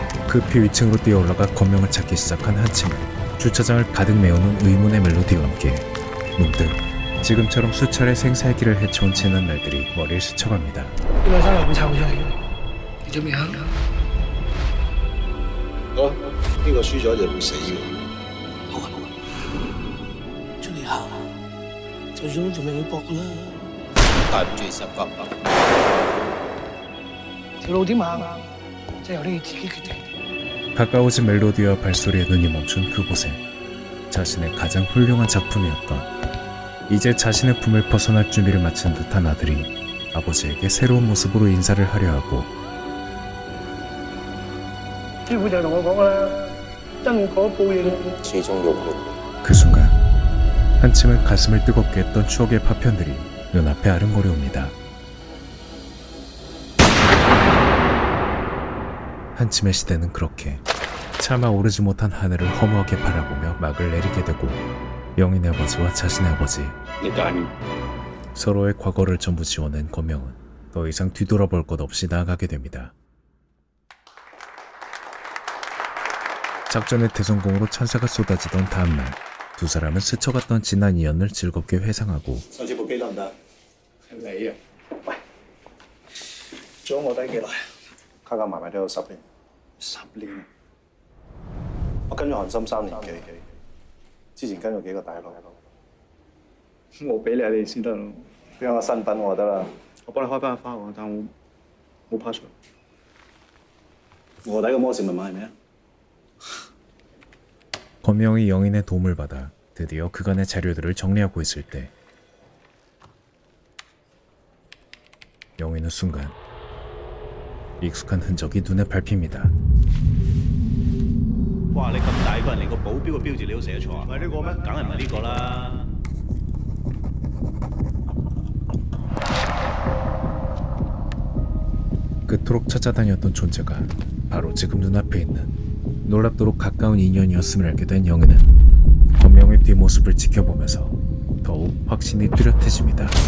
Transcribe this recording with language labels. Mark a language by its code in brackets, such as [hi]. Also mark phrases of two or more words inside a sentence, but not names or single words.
[ko] 급히 위층으로 뛰어올라가 권명을 찾기 시작한 한침은 주차장을 가득 메우는 의문의 멜로디와 함께 문득 지금처럼 수차례 생살기를 헤쳐온 지난 날들이 머리를 스쳐갑니다. [yue] 呢個山又會臭出嚟，你準備行？好，呢個輸咗就會死嘅。好啊，出嚟行，就算仲未會搏噶啦。帶唔住十級。條路點行啊？即係由你自己決定。 [ko] 가까워진 멜로디와 발소리에 눈이 멈춘 그곳엔 자신의 가장 훌륭한 작품이었던 이제 자신의 품을 벗어날 준비를 마친 듯한 아들이 아버지에게 새로운 모습으로 인사를 하려 하고 [yue] 師傅就同我講啦，因果報應，始終要報。 [ko] 그 순간 한침은 가슴을 뜨겁게 했던 추억의 파편들이 눈앞에 아른거려옵니다. 한침의 시대는 그렇게 차마 오르지 못한 하늘을 허무하게 바라보며 막을 내리게 되고 영인의 아버지와 자신의 아버지 서로의 과거를 전부 지워낸 권명은 더 이상 뒤돌아볼 것 없이 나아가게 됩니다. 작전의 대성공으로 찬사가 쏟아지던 다음날 두 사람은 스쳐갔던 지난 인연을 즐겁게 회상하고 [yue] 上次部機得唔得？係你啊？喂，咗我低幾耐？加加埋埋都有10年。10年？我跟咗韓森3年幾，之前跟咗幾個大佬。我俾你先得咯。俾我個身份我就得啦。我幫你開翻個花喎，但我冇 password。卧底嘅魔術密碼係咩啊？ [ko] 권명이 영인의 도움을 받아 드디어 그간의 자료들을 정리하고 있을 때 영인은 순간 익숙한 흔적이 눈에 밟힙니다. [yue] 哇！你咁大個人，連個保鏢嘅標誌你都寫錯啊？唔係呢個咩？梗係唔係呢個啦。 [ko] 그토록 찾아다녔던 존재가 바로 지금 눈앞에 있는 놀랍도록 가까운 인연이었음을 알게 된 영희는 권명의 뒷모습을 지켜보면서 더욱 확신이 뚜렷해집니다.